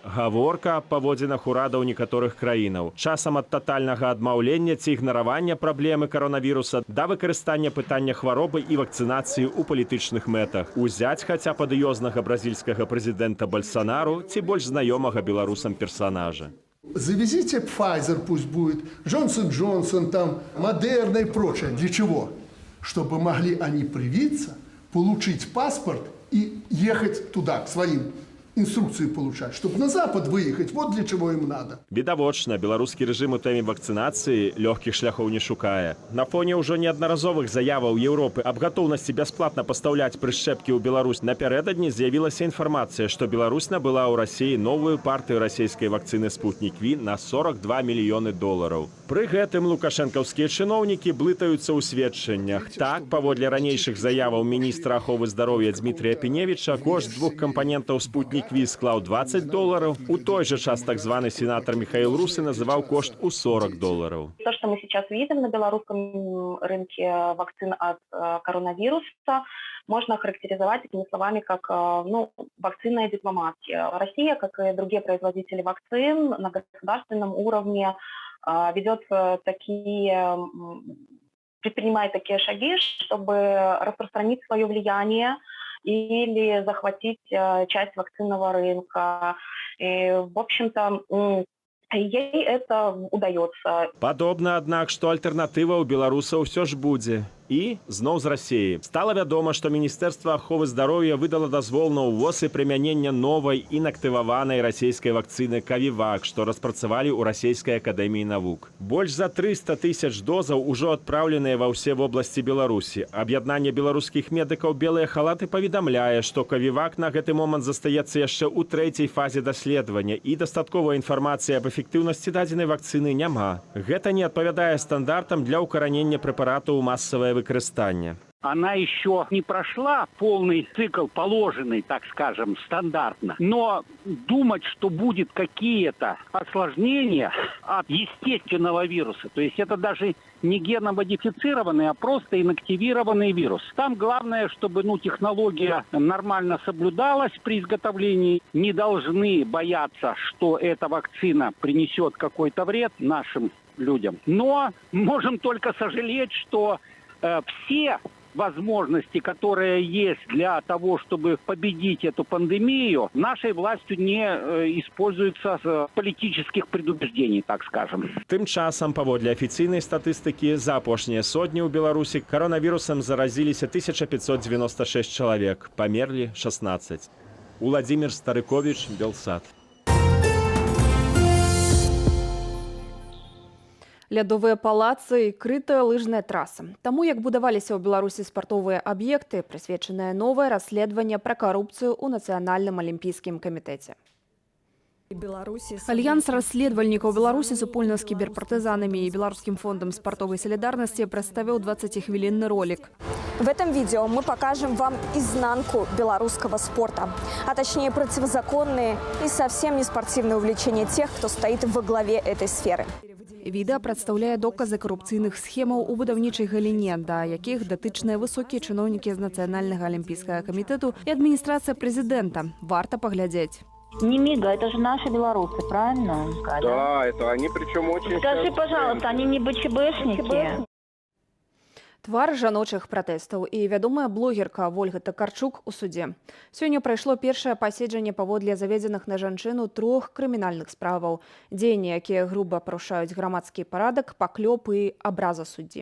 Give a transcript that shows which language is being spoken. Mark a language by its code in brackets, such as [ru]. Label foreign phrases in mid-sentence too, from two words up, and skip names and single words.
[be] Гаворка аб паводзінах урадаў некаторых краінаў. Часам ад татальнага адмаўлення ці ігнаравання праблемы каронавіруса да выкарыстання пытання хваробы і вакцынацыі ў палітычных мэтах. Узяць хаця б адыёзнага бразільскага прэзідэнта Бальсанару ці больш знаёмага беларусам персонажа. [ru] Завезите Pfizer, пусть будет, Johnson Johnson, там, Moderna и прочее. Для чего? Чтобы могли они привиться, получить паспорт и ехать туда, к своим, инструкции получать, чтобы на Запад выехать. Вот для чего им надо. [be] Відавочна, беларускі рэжым у тэме вакцынацыі лёгкіх шляхоў не шукае. На фоне ўжо неаднаразовых заяваў Еўропы аб гатоўнасці бясплатна пастаўляць прышчэпкі ў Беларусь, напярэдадні з'явілася інфармацыя, што Беларусь набыла ў Расіі новую партыю расійскай вакцыны «Спутник Ви» на $42 мільёны. Пры гэтым лукашэнкаўскія чыноўнікі блытаюцца ў сведчаннях. Так, паводле ранейшых заяваў міністра аховы здароўя Дмітрія Піневіча, кошт 2 кампанентаў «Спутник Ви» склаў $20. [ru] У той же час так званый сенатор Михаил Русы называл кошт у $40. То, что мы сейчас видим на белорусском рынке вакцин от коронавируса, можно охарактеризовать такими словами, как вакцинная дипломатия. Россия, как и другие производители вакцин, на государственном уровне предпринимает такие шаги, чтобы распространить свое влияние или захватить часть вакцинного рынка. И, в общем-то, ей это удается. [be] Падобна, аднак, што альтэрнатыва ў беларусаў усё ж будзе. І зноў з Расіі. Стала вядома, што Міністэрства аховы здароўя выдала дазвол на ўвоз і прымянення новай інактываванай расійскай вакцыны «Кавівак», што распрацавалі ў Расійскай акадэміі навук. Больш за 300 000 дозаў ужо адпраўленыя ва ўсе вобласці Беларусі. Аб'яднанне беларускіх медыкаў «Белыя халаты» паведамляе, што «Кавівак» на гэты момант застаецца яшчэ ў 3-й фазе даследавання, і дастатковай інфармацыі аб эфектыўнасці дадзенай вакцыны няма. Гэта не адпавядае стандартам для ўкаранення прэпарату ў масавае выкарыстанне. [ru] Она еще не прошла полный цикл, положенный, так скажем, стандартно. Но думать, что будет какие-то осложнения от естественного вируса, то есть это даже не геномодифицированный, а просто инактивированный вирус. Там главное, чтобы технология нормально соблюдалась при изготовлении. Не должны бояться, что эта вакцина принесет какой-то вред нашим людям. Но можем только сожалеть, что все возможности, которые есть для того, чтобы победить эту пандемию, нашей властью не используются с политических предубеждений, так скажем. [be] Тым часам, паводле афіцыйнай статыстыкі, за апошнія сотні ў Беларусі коронавірусам заразіліся 1596 чалавек, памерлі 16. Уладзімір Старыковіч, Белсат. Лядовыя палацы і крытая лыжная траса. Таму, як будаваліся ў Беларусі спартовыя аб'екты, прысвечанае новае расследаванне пра карупцыю ў Нацыянальным алімпійскім камітэце. Альянс расследавальнікаў Беларусі супольна з кіберпартызанамі і Беларускім фондам спартовай салідарнасці прадставіў 20-хвілінны ролік. [ru] В этом видео мы покажем вам изнанку белорусского спорта, а точнее противозаконные и совсем не спортивные увлечения тех, кто стоит во главе этой сферы. [be] Відэа прадстаўляе доказы карупцыйных схемаў у будаўнічай галіне, да якіх датычныя высокія чыноўнікі з Нацыянальнага алімпійскага камітэту і адміністрацыя прэзідэнта. Варта паглядзець. [ru] Не мига, это же наши белорусы, правильно? Да, это они, причем очень... Скажи, пожалуйста, они не БЧБшники? [be] Твар жаночых пратэстаў і вядомая блогерка Вольга Такарчук у судзе. Сёння прайшло першае паседжанне паводле заведзеных на жанчыну 3 крымінальных справаў. Дзеянні, якія груба парушаюць грамадскі парадак, паклёп і абраза суддзі.